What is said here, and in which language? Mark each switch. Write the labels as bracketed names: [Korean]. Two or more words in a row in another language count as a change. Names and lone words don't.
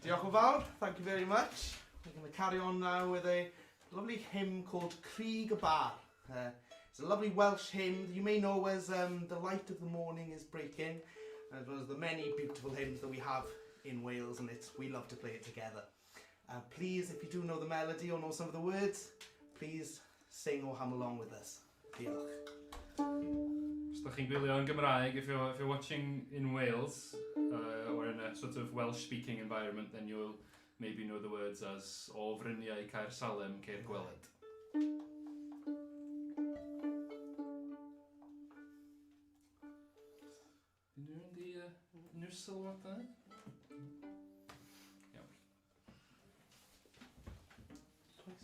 [Welsh] o fawr, [English] thank you very much. We're going to carry on now with a lovely hymn called Crig y Bar. It's a lovely Welsh hymn that you may know as The Light of the Morning is Breaking, as well as the many beautiful hymns that we have in Wales, and we love to play it together. Please, if you do know the melody or know some of the words, please sing or hum along with us. [Welsh] Diolch. Os ydych chi'n gwylio yn Gymraeg, [English] if you're watching in Wales, or in a sort of Welsh-speaking environment, then you'll maybe know the words as O Fryniau Caer Salem Ceir Gweled. [Welsh] Unrhyw sylwadau? Iawn. [English] Twice.